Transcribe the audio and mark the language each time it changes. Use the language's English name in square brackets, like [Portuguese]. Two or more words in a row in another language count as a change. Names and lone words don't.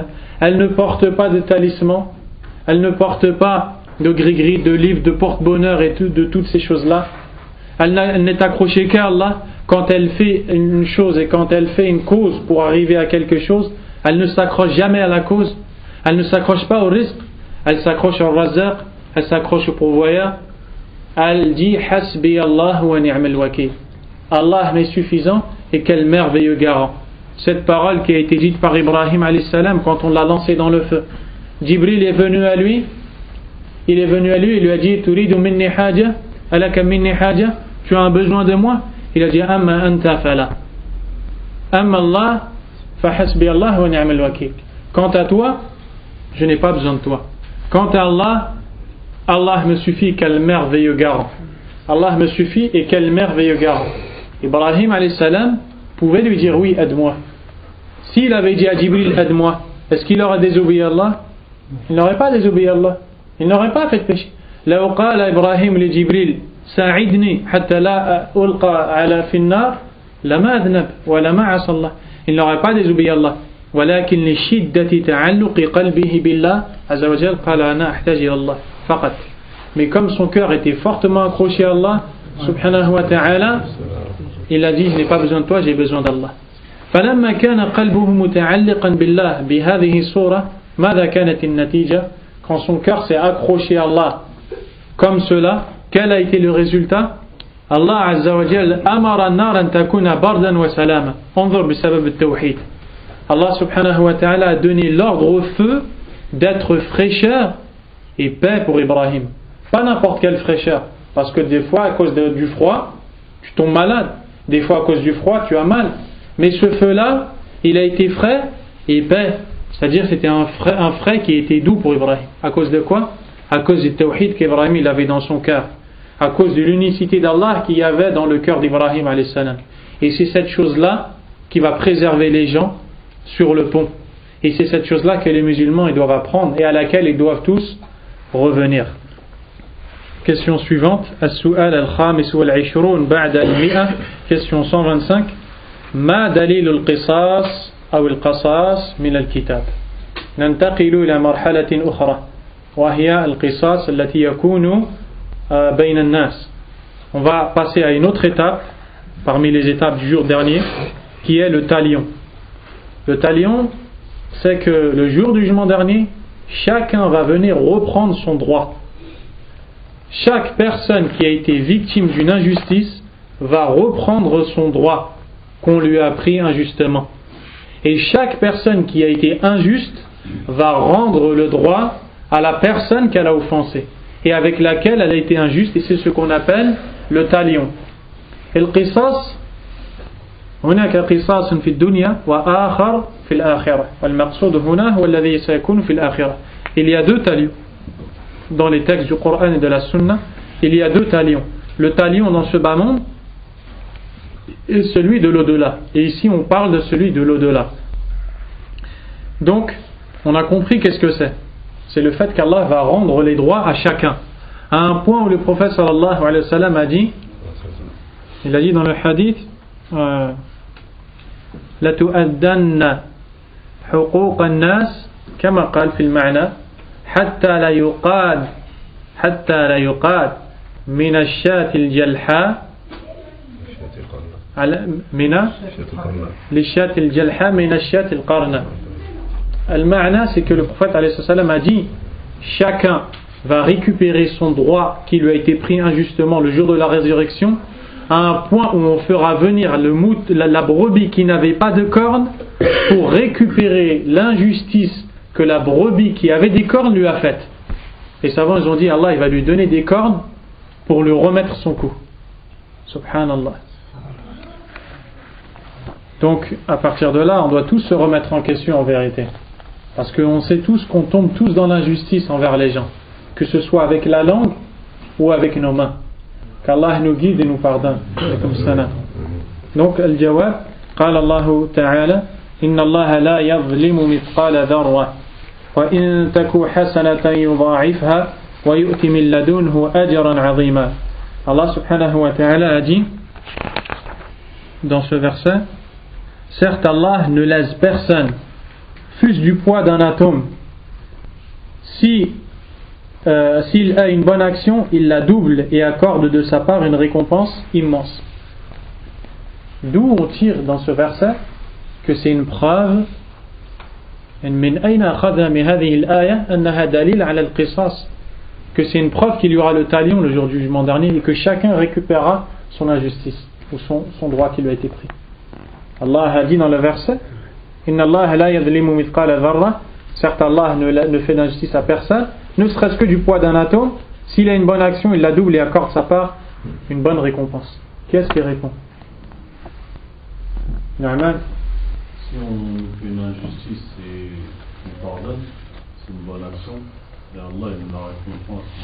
[French] Elle ne porte pas de talisman. Elle ne porte pas de gris-gris, de livres, de porte-bonheur et de toutes ces choses-là. Elle n'est accrochée qu'à Allah. Quand elle fait une chose et quand elle fait une cause pour arriver à quelque chose, elle ne s'accroche jamais à la cause. Elle ne s'accroche pas au risque. Elle s'accroche au razaq. Elle s'accroche au pourvoyeur. Elle dit [Arabic] حسبي الله ونعم الوكيل. [French] Allah m'est suffisant et quel merveilleux garant. Cette parole qui a été dite par Ibrahim [Arabic] عليه السلام [French] quand on l'a lancé dans le feu. Jibril est venu à lui. Il est venu à lui, il lui a dit [Arabic] تريد مني حاجة، ألك مني حاجة, [French] tu as un besoin de moi? Il a dit [Arabic] أما أنت فلا. أما الله فحسبي الله ونعم الوكيل. [French] Quant à toi, je n'ai pas besoin de toi. Quant à Allah, Allah me suffit, quel merveilleux garant. Allah me suffit et quel merveilleux garant. Ibrahim [Arabic] عليه السلام [French] pouvait lui dire oui, aide-moi. S'il avait dit à Jibril aide-moi, est-ce qu'il aurait désobéi à Allah? Il n'aurait pas désobéi à Allah. Il n'aurait pas fait de péché. [Arabic] لو قال إبراهيم لجبريل ساعدني حتى لا ألقى على في النار لما أذنب ولما عصى الله. [French] Il n'aurait pas désobéi à Allah. [Arabic] ولكن لشدة تعلق قلبه بالله عز وجل قال أنا أحتاج إلى الله فقط. [French] Mais comme son cœur était fortement accroché à Allah [Arabic] سبحانه وتعالى, [French] il a dit je n'ai pas besoin de toi, j'ai besoin d'Allah. [Arabic] فلما كان قلبه متعلقا بالله بهذه الصورة ماذا كانت النتيجة؟ [French] Quand son cœur s'est accroché à Allah comme cela, quel a été le résultat? [Arabic] الله عز وجل أمر النار أن تكون بردا وسلاما. انظر بسبب التوحيد. [French] Allah [Arabic] سبحانه وتعالى [French] a donné l'ordre au feu d'être fraîcheur et paix pour Ibrahim. Pas n'importe quelle fraîcheur, parce que des fois à cause du froid, tu tombes malade. Des fois à cause du froid, tu as mal. Mais ce feu-là, il a été frais et paix. C'est-à-dire c'était un frais qui était doux pour Ibrahim. À cause de quoi? À cause du tawhid qu'Ibrahim il avait dans son cœur. À cause de l'unicité d'Allah qu'il y avait dans le cœur d'Ibrahim [Arabic] عليه السلام. [French] Et c'est cette chose-là qui va préserver les gens sur le pont. Et c'est cette chose-là que les musulmans ils doivent apprendre et à laquelle ils doivent tous revenir. Question suivante. [Arabic] السؤال الخامس والعشرون بعد المئة. Question 125. ما دليل القصاص أو القصاص من الكتاب. ننتقل إلى مرحلة أخرى وهي القصاص التي يكون بين الناس. [French] On va passer à une autre étape parmi les étapes du jour dernier qui est le talion. Le talion, c'est que le jour du jugement dernier, chacun va venir reprendre son droit. Chaque personne qui a été victime d'une injustice va reprendre son droit qu'on lui a pris injustement. Et chaque personne qui a été injuste va rendre le droit à la personne qu'elle a offensée et avec laquelle elle a été injuste, et c'est ce qu'on appelle le talion. Et le qisas, [Arabic] هناك قصاص في الدنيا وآخر في الآخرة والمقصود هنا هو الذي سيكون في الآخرة. [French] Il y a deux talions dans les textes du Coran et de la Sunna. Il y a deux talions. Le talion dans ce bas monde et celui de l'au-delà. Et ici on parle de celui de l'au-delà. Donc on a compris qu'est-ce que c'est. C'est le fait qu'Allah va rendre les droits à chacun. À un point où le prophète [Arabic] صلى الله عليه وسلم [French] a dit, il a dit dans le hadith, [Arabic] لتؤدن حقوق الناس كما قال في المعنى حتى لا يقاد من الشاة الجلحاء للشاة الجلحاء من الشاة القرنة. Al-Ma'na, [French] c'est que le prophète [Arabic] عليه السلام [French] a dit chacun va récupérer son droit qui lui a été pris injustement le jour de la résurrection à un point où on fera venir la brebis qui n'avait pas de cornes pour récupérer l'injustice que la brebis qui avait des cornes lui a faite. Les savants ils ont dit Allah il va lui donner des cornes pour lui remettre son coup. [Arabic] Subhanallah. [French] Donc à partir de là on doit tous se remettre en question en vérité, parce qu'on sait tous qu'on tombe tous dans l'injustice envers les gens, que ce soit avec la langue ou avec nos mains. Qu'Allah nous guide et nous pardonne. [Arabic] Donc al-jawab قال الله تعالى إن الله لا يظلم مثقال ذرة وإن تك حسنة يضاعفها ويؤتي من لدنه أجرا عظيما. [French] Allah [Arabic] سبحانه وتعالى [French] a dit dans ce verset, certes Allah ne laisse personne, fût-ce du poids d'un atome. S'il a une bonne action, il la double et accorde de sa part une récompense immense. D'où on tire dans ce verset que c'est une preuve que c'est une preuve qu'il y aura le talion le jour du jugement dernier et que chacun récupérera son injustice ou son droit qui lui a été pris. Allah a dit dans le verset, [Arabic] إن الله لا يظلم مثقال ذرة, [French] certes Allah ne fait d'injustice à personne, ne serait-ce que du poids d'un atome. S'il a une bonne action, il la double et accorde sa part une bonne récompense. Qu'est-ce qui répond? Normal. Si on fait une injustice et on pardonne, c'est une bonne action, et Allah il nous la récompense